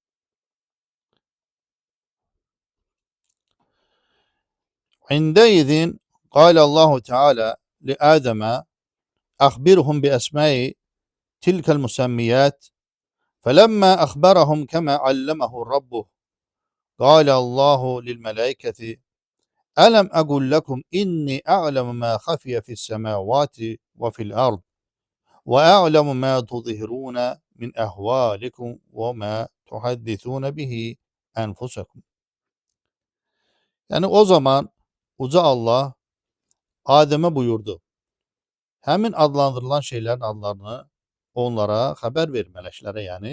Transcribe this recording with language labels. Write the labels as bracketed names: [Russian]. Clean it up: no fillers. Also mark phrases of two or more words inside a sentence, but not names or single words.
[Arabic] عندئذ قال الله تعالى لآدم أخبرهم بأسماء تلك المسميات فلما أخبرهم كما علمه ربه قال الله للملائكة ألم أقل لكم إني أعلم ما خفي في السماوات وفي الأرض وأعلم ما تظهرون من أحوالكم وما تحدثون به أنفسكم. [Azerbaijani] Yəni o zaman Uca Allah Adəmə buyurdu. Həmin adlandırılan şeylərin adlarını onlara xəbər ver, mələklərə yəni.